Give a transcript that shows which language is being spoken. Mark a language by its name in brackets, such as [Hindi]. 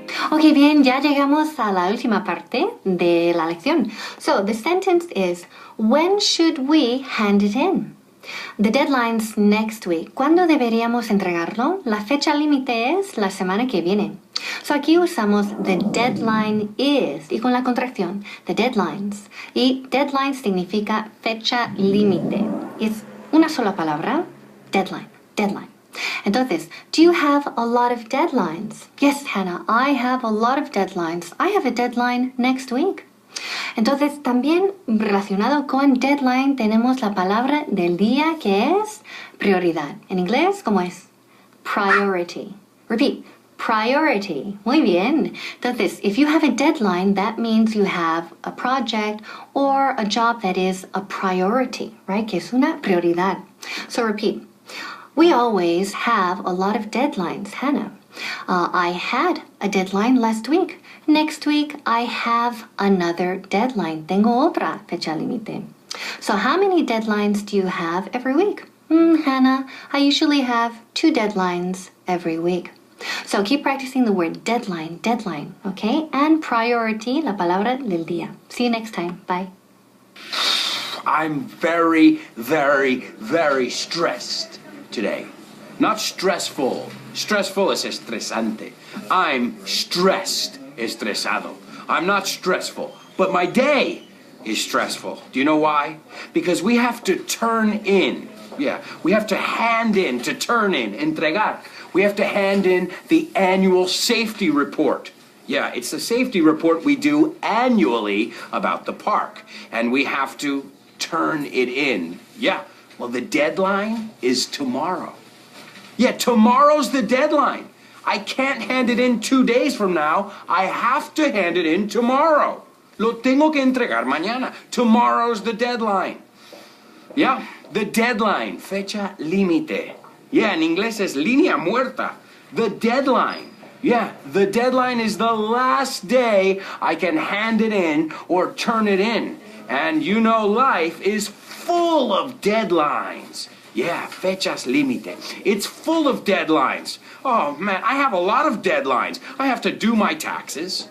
[Spanish] Ok, bien, ya llegamos a la última parte de la lección. [English] So, the sentence is, when should we hand it in? The deadline's next week. [Spanish] ¿Cuándo deberíamos entregarlo? La fecha límite es la semana que viene. So, aquí usamos [English] the deadline is [Spanish] y con la contracción, the deadlines. Y deadline significa fecha límite. Es una sola palabra, deadline, deadline. [English] Entonces, do you have a lot of deadlines? Yes, Hannah, I have a lot of deadlines. I have a deadline next week. [Spanish] Entonces, también relacionado con deadline tenemos la palabra del día que es prioridad. En inglés, ¿cómo es? [English] Priority. Repeat. [Spanish] Priority. Muy bien. [English] Entonces, if you have a deadline, that means you have a project or a job that is a priority, right? [Spanish] Que es una prioridad. [English] So repeat. We always have a lot of deadlines, Hannah. I had a deadline last week. Next week, I have another deadline. [Spanish] Tengo otra fecha límite. [English] So how many deadlines do you have every week? Hannah, I usually have 2 deadlines every week. So keep practicing the word deadline, deadline, okay? And priority, [Spanish] la palabra del día. [English] See you next time. Bye. I'm very, very, very stressed today. Not stressful. Stressful [Spanish] es estresante. [English] I'm stressed, estresado. I'm not stressful, but my day is stressful. Do you know why? Because we have to turn in. Yeah, we have to hand in, to turn in, entregar. We have to hand in the annual safety report. Yeah, it's the safety report we do annually about the park. And we have to turn it in. Yeah, well, the deadline is tomorrow. Yeah, tomorrow's the deadline. I can't hand it in 2 days from now. I have to hand it in tomorrow. [Spanish] Lo tengo que entregar mañana. [English] Tomorrow's the deadline. Yeah, the deadline. [Spanish] Fecha límite. Yeah, en inglés es línea muerta. [English] The deadline. Yeah, the deadline is the last day I can hand it in or turn it in. And you know life is full of deadlines. Yeah, [Spanish] fechas límite. [English] It's full of deadlines. Oh, man, I have a lot of deadlines. I have to do my taxes.